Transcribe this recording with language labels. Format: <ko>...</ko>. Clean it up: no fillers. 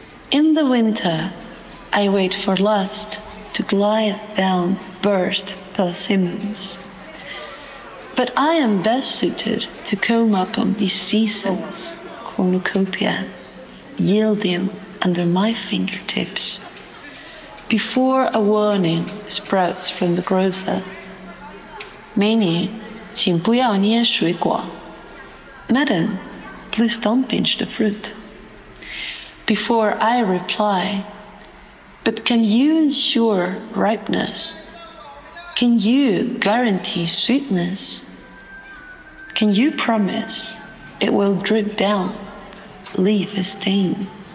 <en>In the winter, I wait for lust to glide down burst persimmons. But I am best suited to comb upon these seasons, cornucopia, yielding under my fingertips. Before a warning sprouts from the grocer,</en> <zh>美女，请不要捏水果.</zh> <en>Madam, please don't pinch the fruit. Before I reply, but can you ensure ripeness? Can you guarantee sweetness? Can you promise it will drip down, leave a stain?</en>